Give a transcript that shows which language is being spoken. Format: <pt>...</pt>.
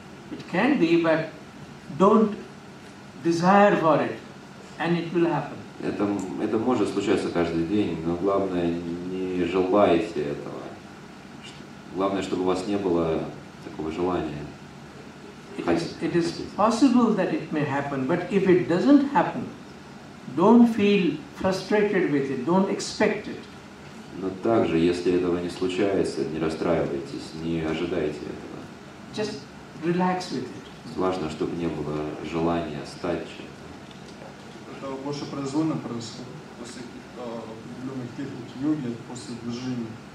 <en>It can be, but don't desire for it, and it will happen.</en> <ru>Это может случаться каждый день, но главное, не желайте этого. Главное, чтобы у вас не было такого желания.</ru> <en>It is possible that it may happen, but if it doesn't happen, don't feel frustrated with it, don't expect it.</en> <ru>Но также, если этого не случается, не расстраивайтесь, не ожидайте этого.</ru> <en>Just relax with it.</en> <ru>Важно, чтобы не было желания стать чем-то. Это больше произвольно происходит после каких-то определенных техник йоги, после движения.</ru>